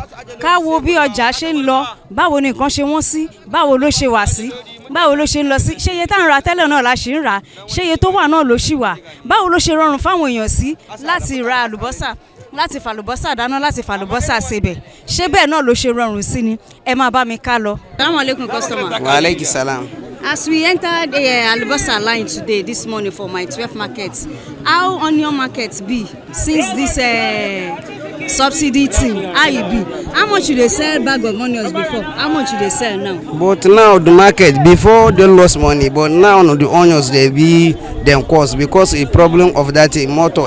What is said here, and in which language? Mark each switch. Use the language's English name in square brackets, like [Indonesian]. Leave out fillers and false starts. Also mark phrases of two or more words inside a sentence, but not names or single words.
[Yoruba] Ká wo bí ọjà ṣe ń lọ. Báwo ni nǹkan ṣe wọ́n sí? Báwo ló ṣe wà sí? Báwo ló ṣe ń lọ sí? Ṣé iye tá ń ra tẹ́lẹ̀ náà la ṣì ń rà? Ṣé iye tó wà náà ló ṣì wà? Báwo ló ṣe rọrùn fáwọn èèyàn sí láti ra àlùbọ́sà? Láti fàlùbọ́sà dáná, láti fàlùbọ́sà sebẹ̀. Ṣé bẹ́ẹ̀ náà ló ṣe rọrùn sí ni? Ẹ máa bá mi ká lọ. [Arabic] السلام عليكم customer. وعليكم السلام. [Nigerian Pidgin] As we entered Alubosa line today, this morning for my 12 markets, how onion markets be since this subsidy thing? How it be? How much you they sell bag of onions before? How much you they sell now? But now the market before they lost money, but now the onions they be them cost because a problem of that motor.